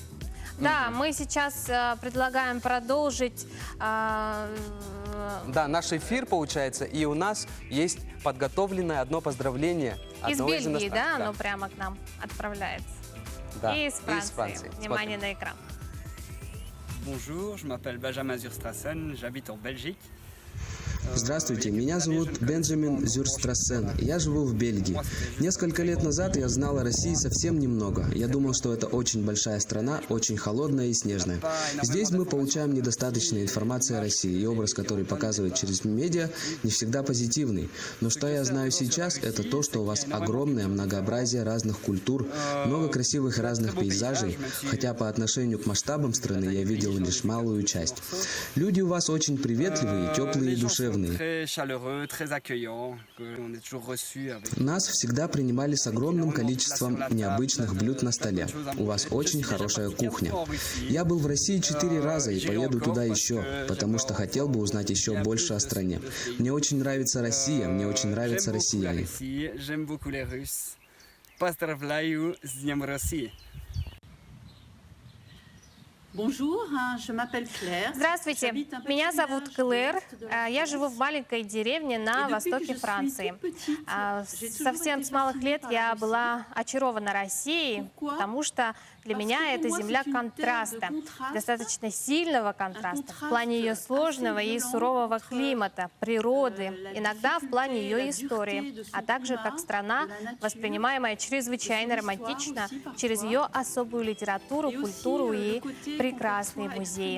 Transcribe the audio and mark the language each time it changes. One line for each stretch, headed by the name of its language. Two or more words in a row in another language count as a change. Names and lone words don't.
Russian: Да, мы сейчас предлагаем продолжить. Да, наш эфир, получается, и у нас есть подготовленное одно поздравление Из одного Бельгии, да, иностранцев. оно прямо к нам отправляется. Да, И из Франции. Внимание на экран.
French: Bonjour, je m'appelle Benjamin Zurstrassen, j'habite en Belgique.
Russian: Здравствуйте, меня зовут Бенджамин Зюрстрассен. Я живу в Бельгии. Несколько лет назад я знал о России совсем немного. Я думал, что это очень большая страна, очень холодная и снежная. Здесь мы получаем недостаточно информации о России, и образ, который показывают через медиа, не всегда позитивный. Но что я знаю сейчас, это то, что у вас огромное многообразие разных культур, много красивых и разных пейзажей, хотя по отношению к масштабам страны я видел лишь малую часть. Люди у вас очень приветливые, теплые и душевные.
French: Très chaleureux, très accueillants, on est toujours reçus avec...
Russian: Нас всегда принимали с огромным количеством необычных блюд на столе. У вас очень хорошая кухня. Я был в России 4 раза и поеду туда еще, потому что хотел бы узнать еще больше о стране. Мне очень нравится Россия, мне очень нравятся россияне.
French: J'aime beaucoup les Russes.
Russian: Поздравляю с Днем России. Здравствуйте, меня зовут Клэр. Я живу в маленькой деревне на востоке Франции. Совсем с малых лет я была очарована Россией, потому что для меня это земля контраста, достаточно сильного контраста в плане ее сложного и сурового климата, природы, иногда в плане ее истории, а также как страна, воспринимаемая чрезвычайно романтично через ее особую литературу, культуру и прекрасные музеи.